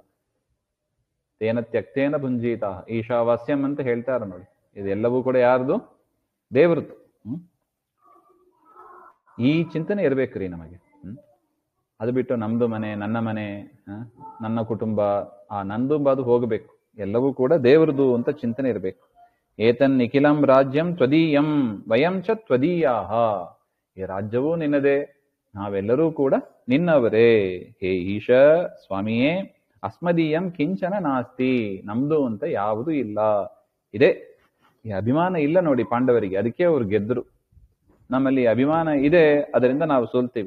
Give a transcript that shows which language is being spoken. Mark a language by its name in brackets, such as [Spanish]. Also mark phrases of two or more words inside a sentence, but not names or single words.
[Sanskrit] ತೇನ ತ್ಯಕ್ತೇನ ಭುಂಜೀತ ಈಶಾವಾಸ್ಯಂ [Kannada] ಅಂತ ಹೇಳ್ತಾರ ನೋಡಿ, ಇದೆಲ್ಲವೂ ಕೂಡ ಯಾರ್ದು? ದೇವ್ರದ್ದು. ಈ ಚಿಂತನೆ ಇರ್ಬೇಕ್ರಿ ನಮಗೆ. ಅದು ಬಿಟ್ಟು ನಮ್ದು ಮನೆ, ನನ್ನ ಮನೆ, ನನ್ನ ಕುಟುಂಬ, ಆ ನಂದು ಅದು ಹೋಗಬೇಕು. ಎಲ್ಲವೂ ಕೂಡ ದೇವ್ರದು ಅಂತ ಚಿಂತನೆ ಇರಬೇಕು. [Sanskrit] ಏತನ್ ನಿಖಿಲಂ ರಾಜ್ಯಂ ತ್ವದೀಯಂ ವಯಂ ಚ ತ್ವದೀಯಾಹ, [Kannada] ಈ ರಾಜ್ಯವೂ ನಿನ್ನದೇ, ನಾವೆಲ್ಲರೂ ಕೂಡ ನಿನ್ನವರೇ. ಹೇ ಈಶ ಸ್ವಾಮಿಯೇ, [Sanskrit] ಅಸ್ಮದೀಯಂ ಕಿಂಚನ ನಾಸ್ತಿ, [Kannada] ನಮ್ದು ಅಂತ ಯಾವುದೂ ಇಲ್ಲ. ಇದೆ ಈ ಅಭಿಮಾನ ಇಲ್ಲ ನೋಡಿ ಪಾಂಡವರಿಗೆ, ಅದಕ್ಕೆ ಅವ್ರು ಗೆದ್ರು. ನಮ್ಮಲ್ಲಿ ಅಭಿಮಾನ ಇದೆ, ಅದರಿಂದ ನಾವು ಸೋಲ್ತೀವಿ.